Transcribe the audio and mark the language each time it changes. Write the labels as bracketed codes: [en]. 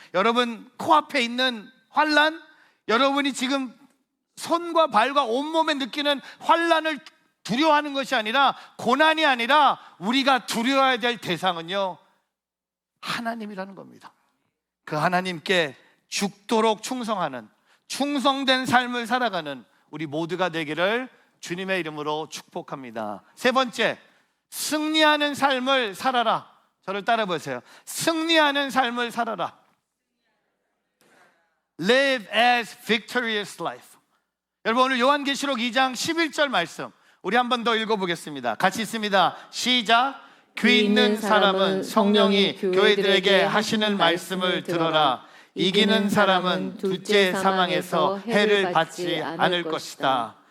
[ko] 여러분 코앞에 있는 환난, 여러분이 지금 손과 발과 온몸에 느끼는 환난을 두려워하는 것이 아니라, 고난이 아니라 우리가 두려워해야 될 대상은요 하나님이라는 겁니다. 그 하나님께 죽도록 충성하는, 충성된 삶을 살아가는 우리 모두가 되기를 주님의 이름으로 축복합니다. 세 번째, 승리하는 삶을 살아라. 저를 따라 보세요. 승리하는 삶을 살아라. [en] Live as victorious life. [ko] 여러분, 오늘 요한계시록 2장 11절 말씀 우리 한 번 더 읽어보겠습니다. 같이 있습니다. 시작. 귀 있는 사람은 성령이 교회들에게 하시는 말씀을 들어라. 이기는 사람은 둘째 사망에서 해를 받지 않을 것이다.